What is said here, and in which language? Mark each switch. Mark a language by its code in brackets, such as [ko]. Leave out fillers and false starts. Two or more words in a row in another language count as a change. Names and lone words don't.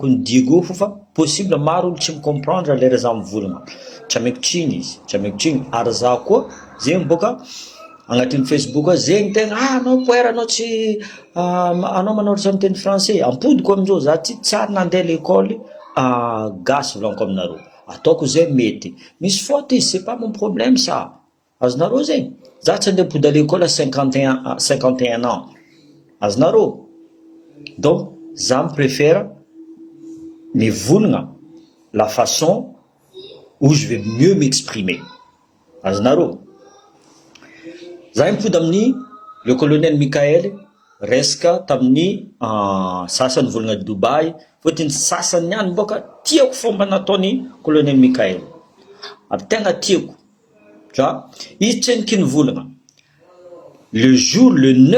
[mg] ny digo fa possible maro olo tsy micomprendre lera za mivolagna tsy ameko triny izy tsy ameko triny ary za koa zegny boka agnatin'ny Facebook zegny tegna anao poera anao tsy anao manoratra amin'ny teny français ampodiko amizao za tsy tsara nandeha l'école gasy volaniko aminareo ataoko zegny mety misy faute izy [fr] c'est pas mon problème ça [mg] azonareo zegny za tsy andeha mipody [fr] à l'école à 51 ans azonareo donc za préfère mivolagna la façon où je vais mieux m'exprimer [mg] azonareo za mipody amin'ny le colonel Michael resaka tamin'ny sasany volagna Dubai fotony sasany niany boka tiako fomba nataony colonel Michael ary tegna tiako izy tsy nikiny volagna [fr] le jour le